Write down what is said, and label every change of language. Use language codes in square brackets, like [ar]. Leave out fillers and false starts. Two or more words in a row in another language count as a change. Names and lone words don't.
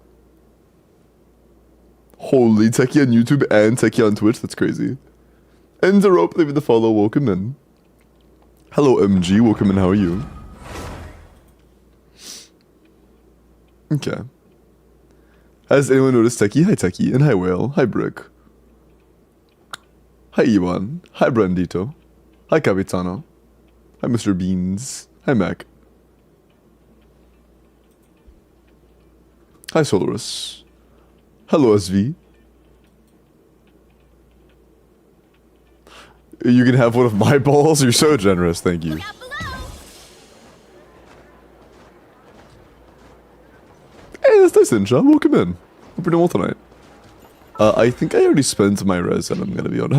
[en] Holy, Techie on YouTube and Techie on Twitch. That's crazy. Enderope, leave the follow. Welcome in. Hello, MG. Welcome in. How are you? Okay. Has anyone noticed Techie? Hi, Techie. And hi, Whale. Hi, Brick. Hi, Iwan. Hi, Brandito. Hi, Capitano. Hi, Mr. Beans. Hi, Mac. Hi, Solarus. Hello, SV. You can have one of my balls? You're so generous, thank you. Hey, that's nice, Insha. Welcome in. Hope you're doing well tonight. I think I already spent my res, and I'm gonna be on.